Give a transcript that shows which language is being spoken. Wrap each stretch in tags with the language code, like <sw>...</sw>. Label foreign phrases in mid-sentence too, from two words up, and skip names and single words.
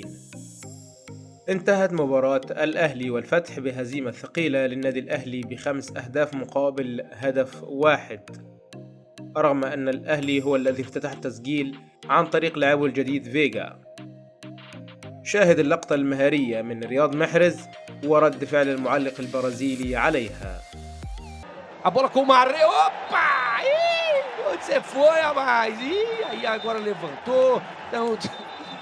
<ar>انتهت مباراة الأهلي والفتح بهزيمة ثقيلة للنادي الأهلي ب5 أهداف مقابل هدف واحد، رغم أن الأهلي هو الذي افتتح التسجيل عن طريق لاعبه الجديد فيجا. شاهد اللقطة المهارية من رياض محرز ورد فعل المعلق البرازيلي عليها.</ar> <pt>A bola com o Marre. Opa! Ih, onde você foi, rapaz? Ih, aí agora levantou. Então,</pt>